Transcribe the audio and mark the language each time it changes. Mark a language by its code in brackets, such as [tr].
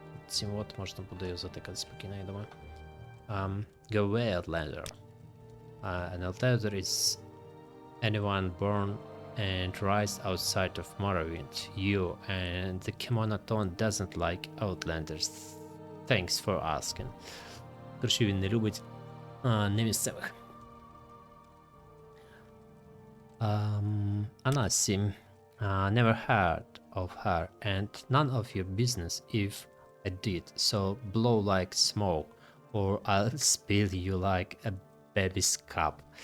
[uk] Цим от можна буде затикати спокійно, я думаю. [en] Go away, Outlander. An Outlander is anyone born and raised outside of Morrowind. You and the Kemonaton doesn't like Outlanders. Thanks for asking. [uk] Коротше, він не любить немісцевих. [en] Anasi. Never heard of her, and none of your business if I did, so blow like smoke, or I'll spill you like a baby's cup.